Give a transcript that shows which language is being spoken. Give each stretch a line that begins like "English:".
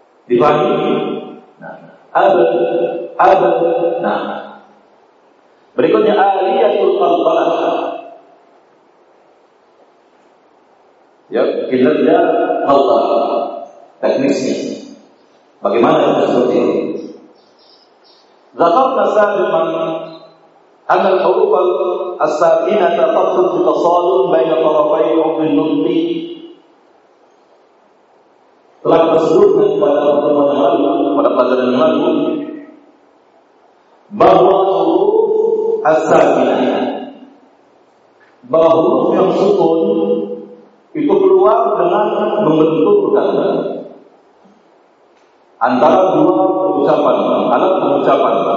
Indonesian: Dipahami? Nah, ada abna. Berikutnya aliyatul qalbah. Ya, kinerja qalbah teknisnya. Bagaimana kita seperti ini? Zakat nasabah
Arabic: أن الحروف الساكنة تطلق بتصالح بين طرفي حرف النطق.
Indonesian: Telah tersebutkan kepada teman-teman yang lalu, pada pelajaran yang lalu, bahwa huruf as-sakinah, bahwa huruf yang sukun itu keluar dengan membentuk kata antara dua pengucapan, alat pengucapan.